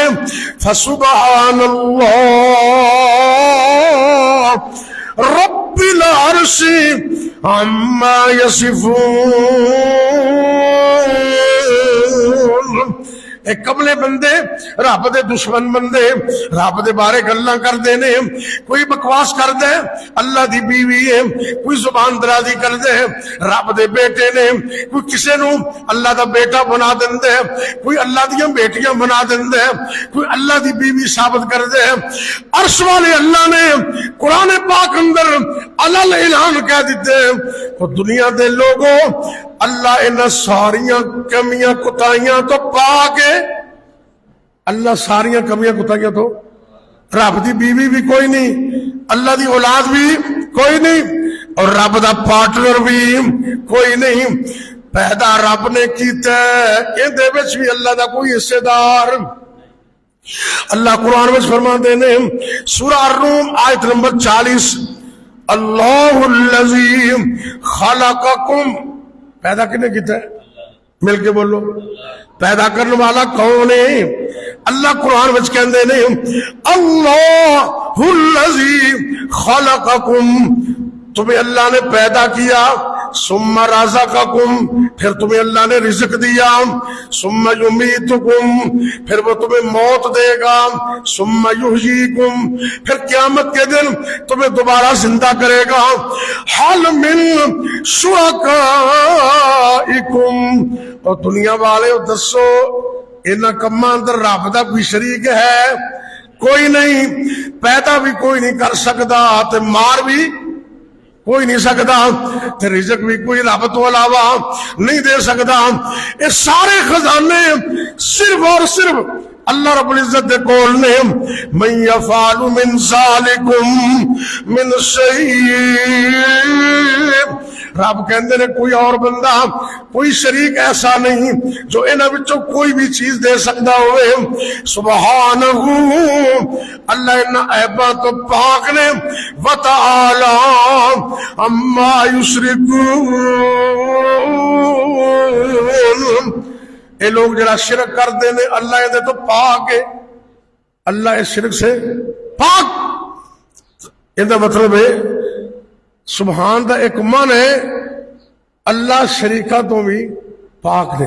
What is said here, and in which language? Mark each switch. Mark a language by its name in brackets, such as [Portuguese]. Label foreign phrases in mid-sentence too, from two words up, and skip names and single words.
[Arabic] فسبحان اللہ رب العرش عما یصفون، [Punjabi] اے کملے بندے رب دے دشمن بندے رب دے بارے گلاں کردے نے، کوئی بکواس کردے اللہ دی بیوی ہے، کوئی زبان درازی کردے رب دے بیٹے نے، کوئی کسے نو اللہ دا بیٹا بنا دیندے، کوئی اللہ دیاں بیٹیاں بنا دیندے، کوئی اللہ دی بیوی ثابت کردے۔ عرش والے اللہ نے قرآن پاک اندر علل اعلان کہہ دیتے تو دنیا دے لوگوں اللہ انہاں ساریاں کمیاں کوتاہیاں تو پاک ہے، اللہ ساریاں کمیاں کوتاہیاں تو، رب دی بیوی بھی کوئی نہیں، اللہ دی اولاد بھی کوئی نہیں، اور رب دا پارٹنر بھی کوئی نہیں، پیدا رب نے کیتا ہے، اندے وچ بھی اللہ دا کوئی حصے دار۔ اللہ قرآن وچ فرماندے نے سورہ الروم آیت نمبر 40 [Arabic] اللہ الذی خلقکم، [Punjabi] پیدا کنے کیتا ہے؟ مل کے بولو، پیدا کرنے والا کون ہے؟ اللہ قرآن وچ کہندے نے [Arabic] اللہ الذی خلقکم، [Urdu] تمہیں اللہ نے پیدا کیا، [Arabic] ثم رزقکم، [Urdu] پھر تمہیں اللہ نے رزق دیا، [Arabic] ثم یمیتکم، [Urdu] پھر وہ تمہیں موت دے گا، [Arabic] ثم یحییکم، [Urdu] پھر قیامت کے دن تمہیں دوبارہ زندہ کرے گا۔ [Arabic] حل من شرکائکم، [Punjabi] اور دنیا والے دسو انہاں کماں اندر رب دا کوئی شریک ہے؟ کوئی نہیں، پیدا بھی کوئی نہیں کر سکتا تے مار بھی کوئی نہیں سکتا تے رزق بھی کوئی رب تو علاوہ نہیں دے سکتا۔ یہ سارے خزانے صرف اور صرف اللہ رب العزت دے کول نے [Arabic] من یفعل من ذالکم من شیء، [Punjabi] رب کہندے نے کوئی اور بندہ، کوئی شریک ایسا نہیں جو انہاں وچوں کوئی بھی چیز دے سکدا ہوئے۔ سبحانہ، اللہ انہاں عیباں تو پاک نے، [Arabic] وتعالی عما یشرکون، [Punjabi] اے لوگ جڑا شرک کر دے نے اللہ دے تو پاک ہے، [Urdu] اللہ اس شرک سے پاک۔ ان کا مطلب ہے [Punjabi] سبحان دا ایک من ہے اللہ شریکہ تو بھی پاک نے۔